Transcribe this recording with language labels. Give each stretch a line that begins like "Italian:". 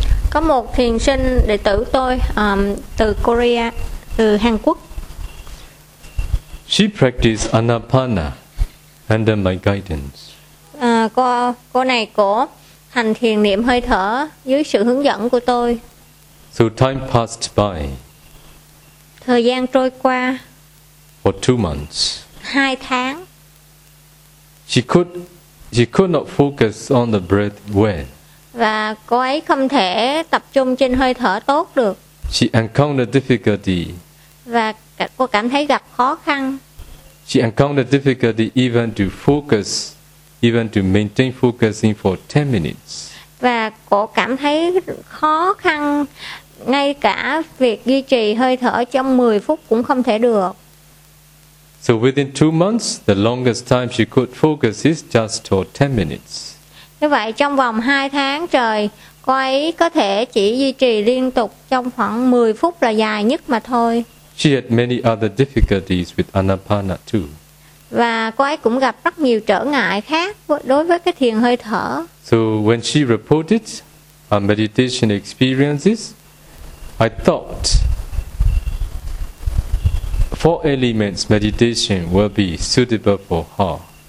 Vietnamese: Có một thiền sinh đệ tử tôi từ Korea, từ Hàn Quốc.
English: She practiced Anapana under my guidance.
Vietnamese: Cô này cổ hành thiền niệm hơi thở dưới sự hướng dẫn của tôi.
English: So time passed by.
Vietnamese: Thời gian trôi qua.
English: For 2 months.
Vietnamese: 2 tháng.
English: She could not focus on the breath well.
Vietnamese: Và cô ấy không thể tập trung trên hơi thở tốt được.
English: She encountered difficulty.
Vietnamese: Và cô cảm thấy gặp khó khăn.
English: She encountered difficulty even to focus, even to maintain focusing for 10 minutes.
Vietnamese: Và cô cảm thấy khó khăn ngay cả việc duy trì hơi thở trong 10 phút cũng không thể được.
English: So within 2 months, the longest time she could focus is just for 10 minutes.
Vietnamese: Như vậy trong vòng 2 tháng trời, cô ấy có thể chỉ duy trì liên tục trong khoảng 10 phút là dài nhất mà thôi.
English: She had many other difficulties with Anapana too.
Vietnamese: Và cô ấy cũng gặp rất nhiều trở ngại khác đối với cái thiền hơi thở.
English: So when she reported her meditation experiences, I thought 4 elements meditation will be suitable for her.